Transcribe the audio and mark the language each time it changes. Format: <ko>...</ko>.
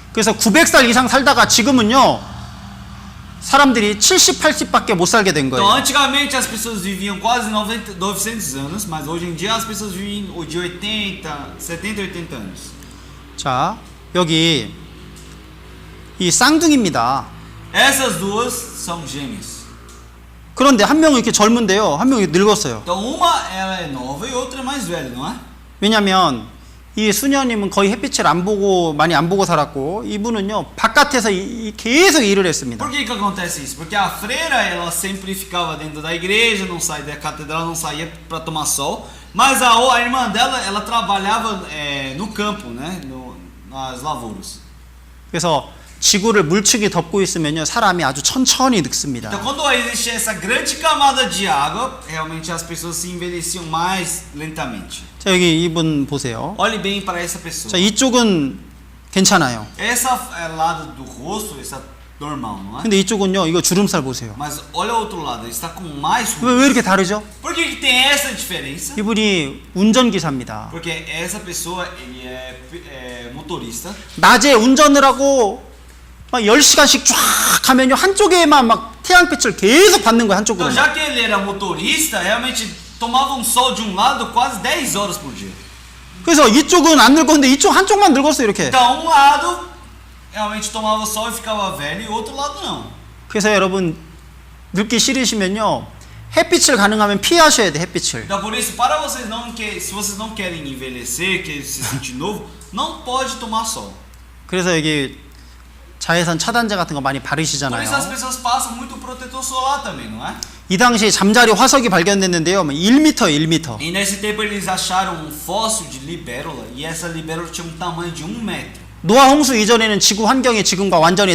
<ko>그래서 900살 이상 살다가 지금은요 사람들이 70, 80밖에 못 살게 된</ko> <pt>Então,</pt> <ko>거예요.</ko> <pt>antigamente as pessoas viviam quase 900 anos, mas hoje em dia as pessoas vivem de 80, 70, 80 anos.</pt> <ko>자, 여기 이 쌍둥이입니다.</ko> <pt>Essas duas são gêmeas.</pt> <ko>그런데 한 명은 이렇게 젊은데요. 한 명이 늙었어요.</ko> <pt>Então, uma ela é nova e outra é mais velha, não é?</pt> <ko>왜냐면 이 수녀님은 거의 햇빛을 많이 안 보고 살았고 이분은요 바깥에서 계속 일을 했습니다.</ko> <pt>Por que acontece isso? Porque a freira ela sempre ficava dentro da igreja, não saía da catedral, não saía para tomar sol. Mas a irmã dela ela trabalhava no campo, né? Nas lavouras.</pt> <ko>그래서 지구를 물축이 덮고 있으면요 사람이 아주 천천히 늙습니다.</ko> <pt>Então quando existia essa grande camada de água, realmente as pessoas se envelheciam mais lentamente.</pt> <ko>자 여기 이분 보세요.</ko> <pt>Olhe bem para essa pessoa.</pt> <ko>자 이쪽은 괜찮아요.</ko> <pt>Essa lado do rosto está normal, não é?</pt> <ko>근데 이쪽은요 이거 주름살 보세요.</ko> <pt>Mas olha o outro lado, ele está com mais</pt> <ko>왜</ko> <pt>rugas.</pt> <ko>이렇게 다르죠?</ko> <pt>Por que tem essa diferença?</pt> <ko>이분이 운전기사입니다.</ko> <pt>Porque essa pessoa ele é motorista.</pt> <ko>낮에 운전을 하고 막 10시간씩 쫙 하면요 한쪽에만 막 태양빛을 계속 받는 거예요 한쪽으로.</ko> <pt>Então, já que ele era motorista, realmente tomava um sol de um lado quase 10 horas por dia.</pt> <ko>그래서 이쪽은 안 늙었는데 이쪽 한쪽만 늙었어요 이렇게.</ko> <pt>Então, um lado realmente tomava sol e ficava velho, e o outro lado não.</pt> <ko>그래서 여러분 늙기 싫으시면요 햇빛을 가능하면 피하셔야 돼 햇빛을.</ko> <pt>Então, por isso, para vocês se vocês não querem envelhecer, querem se sentir novo, não pode tomar sol.</pt> <ko>그래서 여기 자외선 차단제 같은 거 많이</ko> <pt>Por isso as</pt> <ko>바르시잖아요.</ko> <pt>pessoas passam muito protetor solar também, não é?</pt> <ko>이 당시 잠자리 화석이 발견됐는데요 1m 1m.</ko> <pt>E nesse tempo eles acharam um fóssil de libélula, e essa libélula tinha um tamanho de 1 metro.</pt> <ko>노아 홍수 이전에는 지구 환경이 지금과 완전히</ko>